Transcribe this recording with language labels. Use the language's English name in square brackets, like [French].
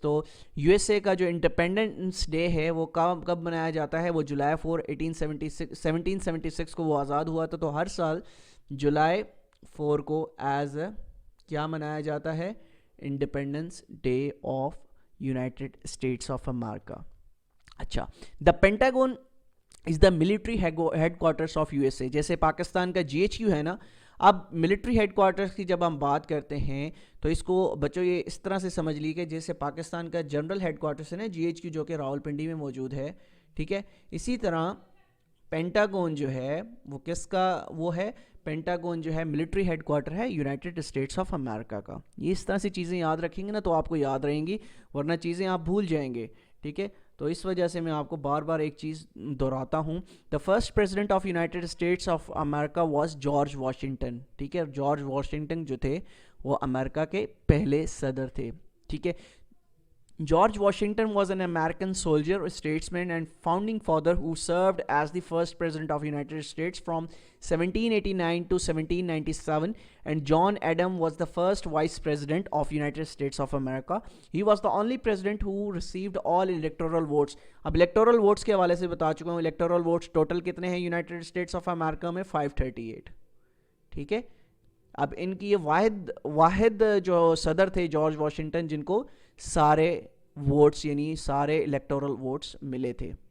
[Urdu] تو U S A کا جو انڈیپینڈنس ڈے ہے وہ کب منایا جاتا ہے؟ وہ جولائی 4 1776 کو وہ آزاد ہوا تھا. تو ہر سال جولائی 4 کو ایز کیا منایا جاتا ہے؟ Independence day of United States of America. [English] اچھا, the Pentagon is the military headquarters of U S A. [Urdu] جیسے پاکستان کا جی ایچ کیو ہے نا, اب ملٹری ہیڈ کوارٹرس کی جب ہم بات کرتے ہیں تو اس کو بچوں یہ اس طرح سے سمجھ لی کہ جیسے پاکستان کا جنرل ہیڈ کوارٹرس ہے نا جی ایچ کیو, جو کہ راولپنڈی میں موجود ہے. ٹھیک ہے, اسی طرح پینٹاگون جو ہے وہ کس کا وہ ہے؟ پینٹاگون جو ہے ملٹری ہیڈ کوارٹر ہے یونائٹڈ اسٹیٹس آف امریکہ کا. یہ اس طرح سے چیزیں یاد رکھیں گے نا تو آپ کو یاد رہیں گی, ورنہ چیزیں آپ بھول جائیں گے. ٹھیک ہے, تو اس وجہ سے میں آپ کو بار بار ایک چیز دہراتا ہوں. [English] The first president of United States of America was George Washington. [Urdu] ٹھیک ہے, جارج واشنگٹن جو تھے وہ امریکہ کے پہلے صدر تھے. ٹھیک ہے, [English] George Washington was an American soldier, statesman, and founding father who served as the first president of United States from 1789 to 1797, and John Adams was the first vice president of United States of America. He was the only president who received all electoral votes. [Urdu] اب electoral votes کے حوالے سے بتا چکا ہوں. electoral votes total کتنے ہیں United States of America میں؟ 538. ٹھیک ہے, اب ان کی یہ واحد جو صدر تھے جارج واشنگٹن جن کو سارے ووٹس یعنی سارے الیکٹورل ووٹس ملے تھے.